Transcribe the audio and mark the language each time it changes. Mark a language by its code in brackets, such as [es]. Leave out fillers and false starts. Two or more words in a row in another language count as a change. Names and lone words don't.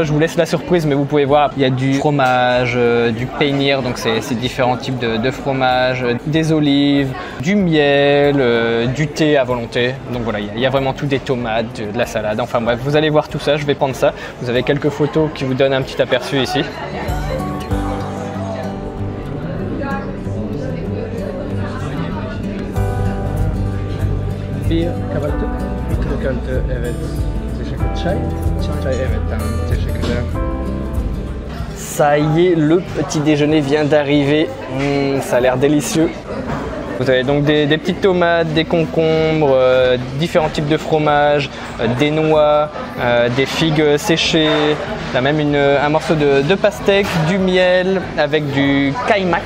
[fr] Je vous laisse la surprise, mais vous pouvez voir, il y a du fromage, du peynir, donc c'est différents types de fromage, des olives, du miel, du thé à volonté. Donc voilà, il y a vraiment tout, des tomates, de la salade. Enfin bref, vous allez voir tout ça. Je vais prendre ça. Vous avez quelques photos qui vous donnent un petit aperçu ici. [tr] Bir kahvaltı. Bir kahvaltı, evet. Teşekkür. Çay? Çay, evet. Tamam. Teşekkürler. [fr] Ça y est, le petit déjeuner vient d'arriver. Ça a l'air délicieux. Vous avez donc des petites tomates, des concombres, différents types de fromages, des noix, des figues séchées, là même un morceau de pastèque, du miel avec du kaymak.